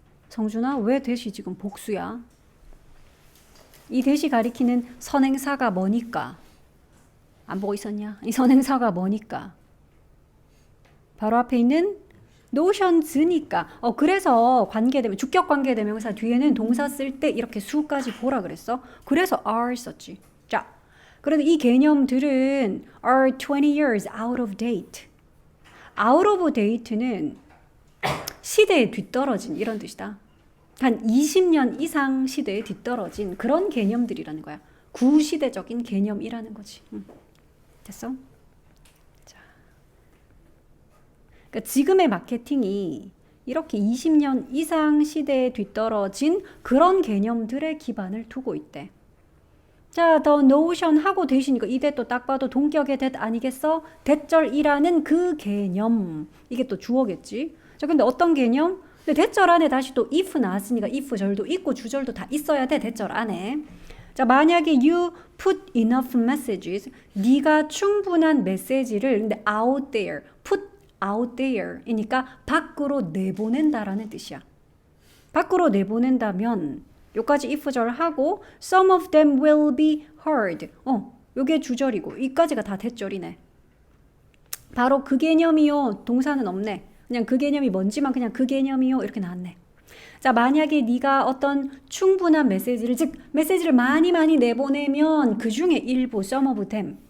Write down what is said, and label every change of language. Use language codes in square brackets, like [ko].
[ko] 성준아, 왜 that이 지금 복수야? 이 that이 가리키는 선행사가 뭐니까? 안 보고 있었냐? 이 선행사가 뭐니까? 바로 앞에 있는 notions니까. 그래서 관계대명, 주격 관계대명사 뒤에는 동사 쓸 때 이렇게 수까지 보라 그랬어. 그래서 are 썼지. 자, 그런데 이 개념들은 [en] are 20 years out of date. [ko] out of date는 시대에 뒤떨어진 이런 뜻이다. 한 20년 이상 시대에 뒤떨어진 그런 개념들이라는 거야. 구시대적인 개념이라는 거지. 됐어? 그러니까 지금의 마케팅이 이렇게 20년 이상 시대에 뒤떨어진 그런 개념들의 기반을 두고 있대. 자, 더 notion 하고 되시니까 이 that 또 딱 봐도 동격의 that 아니겠어? 대절이라는 그 개념. 이게 또 주어겠지. 자, 근데 어떤 개념? 근데 대절 안에 다시 또 if 나왔으니까 if 절도 있고 주절도 다 있어야 돼. 대절 안에. 자, 만약에 [en] you put enough messages, [ko] 네가 충분한 메시지를 근데 [en] out there, put out there [ko] 이니까 밖으로 내보낸다라는 뜻이야. 밖으로 내보낸다면 요까지 if절 하고 [en] some of them will be heard. [ko] 요게 주절이고 이까지가 다 대절이네. 바로 그 개념이요. 동사는 없네. 그냥 그 개념이 뭔지만 그냥 그 개념이요. 이렇게 나왔네. 자, 만약에 네가 어떤 충분한 메시지를 즉 메시지를 많이 내보내면 그 중에 일부 [en] some of them.